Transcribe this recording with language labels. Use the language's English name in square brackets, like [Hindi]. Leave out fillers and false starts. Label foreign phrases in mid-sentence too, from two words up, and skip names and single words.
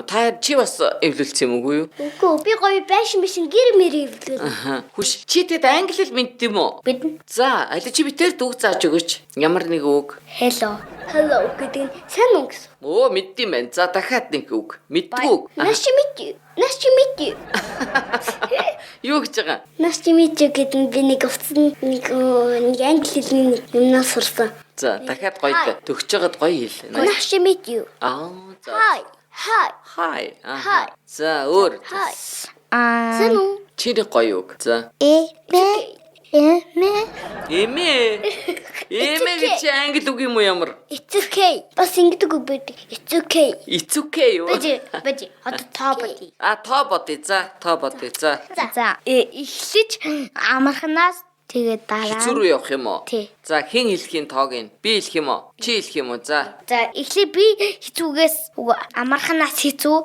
[Mongolian] Та чи бас эвлүүлсэн юм уу юу? Үгүй би гоё байшин гэр мэр эвлэв. Хүш чи тэд англи хэл мэддэг юм уу? Мэднэ. За, аль чи битэр үг зааж өгөөч. Ямар нэг үг? Hello гэдэг нь сайн үг гэсэн. Мэддэм байна. За дахиад нэг үг. Мэдгүй. [English] Nice to meet you. [Mongolian] Юу гэж байгаа? [English] Nice to meet you [Mongolian] гэдэг нь би нэг уцсан нэг англи хэлний юмнаас сурсан. За дахиад гоё төгсөж байгаад гоё хэл. [English] Nice to meet you. [Mongolian] За. Hi. За өөр. Сайн уу? Чиний гоё үг. За. Эмээ гэж англи үг юм уу ямар? [English] It's okay. [Mongolian] Бас ингэдэг үг байдаг. [English] It's okay. It's okay юу? [Mongolian] Бэж. Одоо тоо бодъё. Тоо бодъё. За. Эхлэж амархнаас тэгээд дараа. Хэцүү рүү явах юм уу? Тий. За хэн хэлхийн тоог нь? Би хэлэх юм уу? Чи хэлэх юм уу? За. За эхлээ би хэцүүгээс амархнаас хэцүү.